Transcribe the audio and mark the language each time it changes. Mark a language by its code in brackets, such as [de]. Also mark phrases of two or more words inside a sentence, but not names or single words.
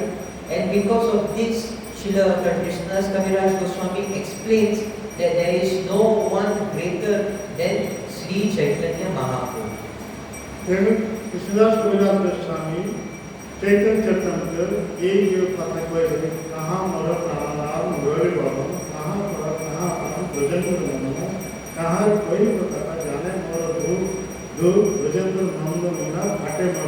[en] And because of this, Srila Krishnadas Kaviraj Goswami explains that there is no one greater than Sri Chaitanya Mahaprabhu. [or] ତେଣୁ କୃଷ୍ଣଦାସ କବିରାଜ ଗୋସ୍ୱାମୀ ଚୈତନ୍ୟ ଚରିତାମୃତ ଏଇ ଯେଉଁ କଥା କହିଛନ୍ତି କାହା ମୋର ପ୍ରାଣନାଥ ମୁରଳି ବଦନ କାହା ପର କାହା ଆପଣ ବ୍ରଜେନ୍ଦ୍ର ନନ୍ଦନ କାହାର କହିବ କଥା ଜାନେ ମୋର ବ୍ରଜେନ୍ଦ୍ର ନନ୍ଦ ବିନା ଫାଟେ ମୋର।